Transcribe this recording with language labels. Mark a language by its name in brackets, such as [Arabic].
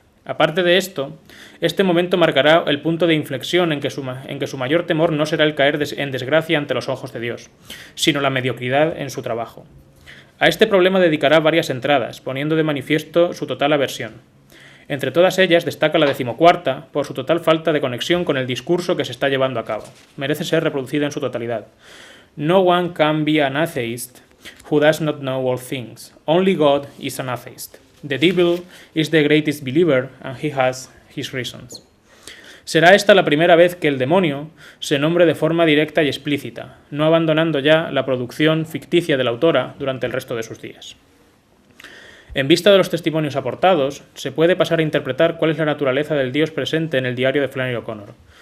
[Spanish] Aparte de esto, este momento marcará el punto de inflexión en que su mayor temor no será el caer en desgracia ante los ojos de Dios, sino la mediocridad en su trabajo. A este problema dedicará varias entradas, poniendo de manifiesto su total aversión. Entre todas ellas destaca la 14ª por su total falta de conexión con el discurso que se está llevando a cabo. Merece ser reproducida en su totalidad. [English] No one can be an atheist who does not know all things. Only God is an atheist. The devil is the greatest believer and he has his reasons. [Spanish] Será esta la primera vez que el demonio se nombre de forma directa y explícita, no abandonando ya la producción ficticia de la autora durante el resto de sus días. En vista de los testimonios aportados, se puede pasar a interpretar cuál es la naturaleza del Dios presente en el diario de Flannery O'Connor.